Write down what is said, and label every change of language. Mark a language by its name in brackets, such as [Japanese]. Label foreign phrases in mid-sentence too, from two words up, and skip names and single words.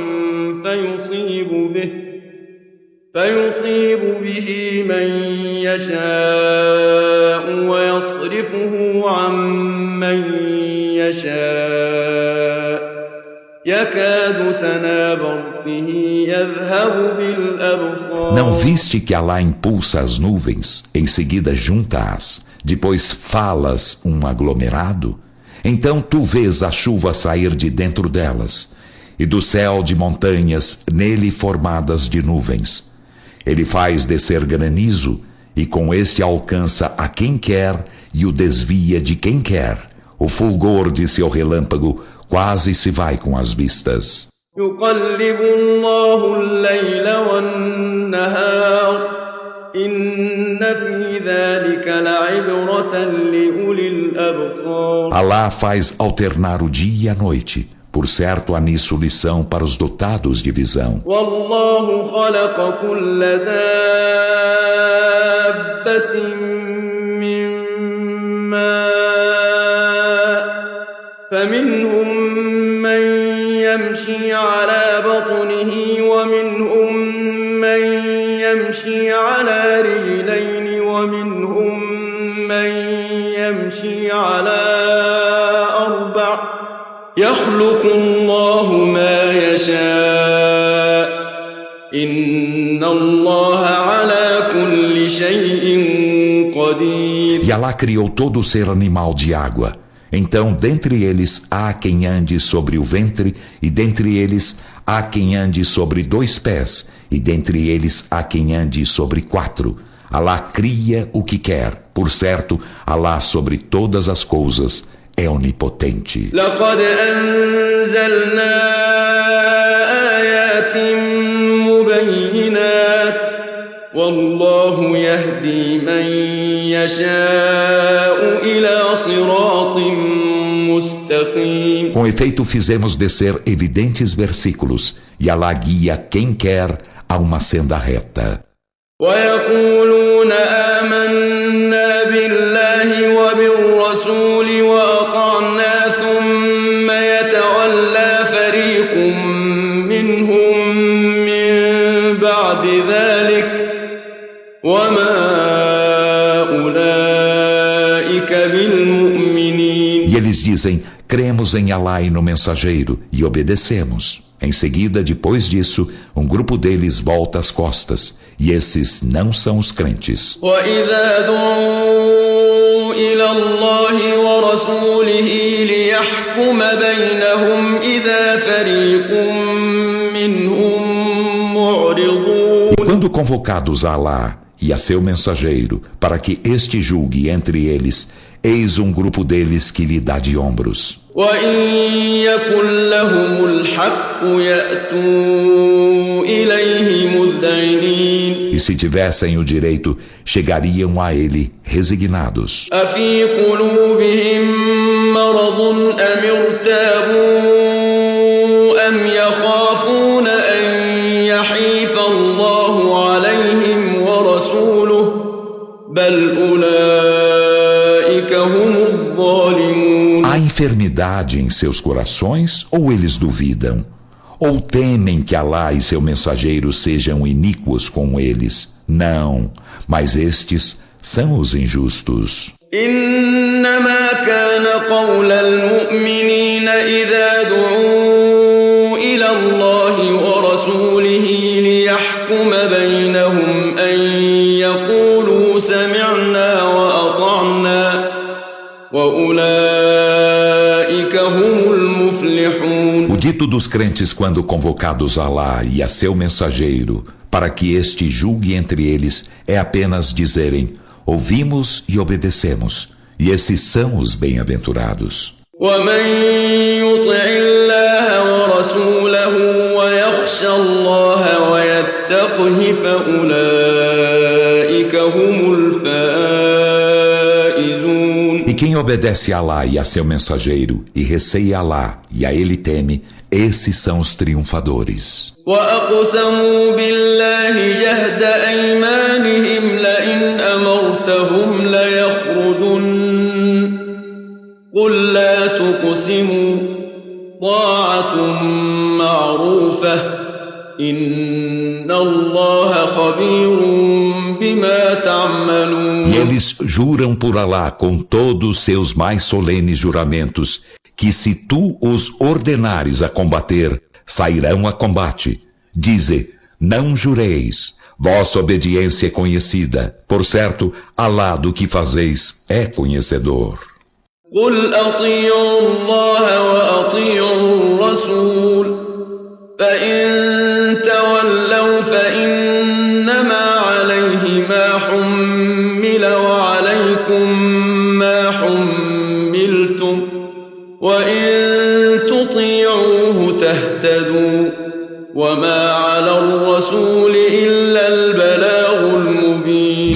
[Arabic] فيصيب به من يشاء ويصرفه عن من يشاء يكاد سنا برقه يذهب بالأبصار. [Portuguese] Não viste que Alá impulsa as nuvens, em seguida junta-as, depois falas um aglomerado? Então tu vês a chuva sair de dentro delas, e do céu de montanhas nele formadas de nuvens. Ele faz descer granizo, e com este alcança a quem quer e o desvia de quem quer. O fulgor de seu relâmpago quase se vai com as vistas. [Arabic] يقلب الله الليل والنهار إن في ذلك لعبرة لأولي الأبصار. [Portuguese] Alá faz alternar o dia e a noite. Por certo, há nisso lição para os dotados de visão. [Arabic] والله خلق كل دابة من ماء فمنهم من يمشي على بطنه ومنهم من يمشي على رجلين ومنهم من يمشي على أربع يخلق الله ما يشاء إن الله على كل شيء قدير. [Portuguese] E Alá criou todo ser animal de água. Então, dentre eles há quem ande sobre o ventre, e dentre eles há quem ande sobre 2 pés, e dentre eles há quem ande sobre 4. Alá cria o que quer. Por certo, Alá sobre todas as coisas é onipotente. [Arabic] لقد أنزلنا آيات مبينات والله يهدي من يشاء إلى صراط مستقيم. [Portuguese] Com efeito, fizemos descer evidentes versículos, e Alá guia quem quer a uma senda reta. [Arabic] ويقولون آمنا بالله وبالرسول وأطعنا ثم يتولى فريق منهم من بعد ذلك وما أولئك بالمؤمنين. [Portuguese] E eles dizem, cremos em Alá e no mensageiro e obedecemos. Em seguida, depois disso, um grupo deles volta as costas, e esses não são os crentes. [Arabic] وَإِذَا دُعُوا إِلَى اللَّهِ وَرَسُولِهِ لِيَحْكُمَ بَيْنَهُمْ إِذَا فَرِيقٌ مِّنْهُم مُّعْرِضُونَ. [Portuguese] E quando convocados a Alá e a seu mensageiro, para que este julgue entre eles, eis um grupo deles que lhe dá de ombros. [Arabic] وَإِن يَكُن لَّهُمُ الْحَقُّ يَأْتُوا إِلَيْهِ مُذْعِنِينَ. [Portuguese] E se tivessem o direito, chegariam a ele resignados. [Arabic] أَفِي قُلُوبِهِم مَّرَضٌ أَمِ ارْتَابُوا أَمْ يَخَافُونَ أَن يَحِيفَ اللَّهُ عَلَيْهِمْ وَرَسُولُهُ بَلْ أُولَٰئِكَ هم الظَّالِمُونَ. [Portuguese] Há enfermidade em seus corações ou eles duvidam? Ou temem que Alá e seu mensageiro sejam iníquos com eles? Não, mas estes são os injustos. [Arabic] إنما كان قول المؤمنين إذا دعوا إلى الله ورسوله ليحكم بينهم أن يقولوا سمعنا وأطعنا وأولئك هم المفلحون. [Portuguese] O dito dos crentes quando convocados a Alá e a seu mensageiro, para que este julgue entre eles, é apenas dizerem: ouvimos e obedecemos, e esses são os bem-aventurados. [Arabic] ومن يطع الله ورسوله ويخشى الله ويتقه فأولئك هم الفائزون. [Portuguese] E quem obedece a Alá e a seu mensageiro, e receia Alá e a ele teme, esses são os triunfadores. [Arabic] وأقسموا بالله جهد أيمانهم لئن أمرتهم ليخرجن قل لا تقسموا طاعة معروفة إن الله خبير بما تعملون. [Portuguese] E eles juram por Alá com todos seus mais solenes juramentos, que se tu os ordenares a combater, sairão a combate. Dize, não jureis, vossa obediência é conhecida. Por certo, Alá do que fazeis é conhecedor. [Arabic] قل أطيعوا الله وأطيعوا الرسول فإن تولوا فإنما عليه ما حمل وعليكم ما حملتم وإن تطيعوه تهتدوا وما على الرسول إلا البلاغ المبين.